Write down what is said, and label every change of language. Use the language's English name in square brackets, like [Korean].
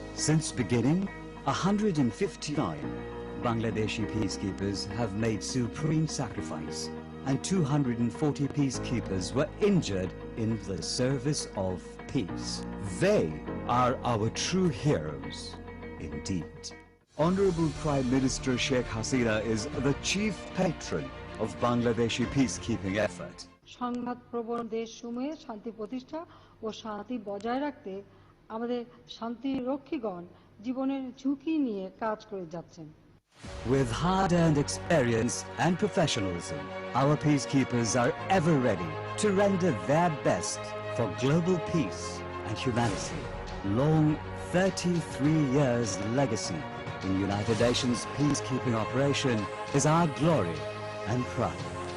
[English] Since beginning, 159 Bangladeshi peacekeepers have made supreme sacrifice, and 240 peacekeepers were injured in the service of peace. They are our true heroes, indeed. Honorable Prime Minister Sheikh Hasina is the chief patron of Bangladeshi peacekeeping effort. [Bangla] সংঘাতপ্রবণ দেশসমূহে শান্তি প্রতিষ্ঠা ও শান্তি বজায় রাখতে আমাদের শান্তিরক্ষীগণ জীবনের ঝুঁকি নিয়ে কাজ করে যাচ্ছেন। [English] With hard-earned experience and professionalism, our peacekeepers are ever ready to render their best for global peace and humanity. Long 33 years legacy in United Nations peacekeeping operation is our glory and pride.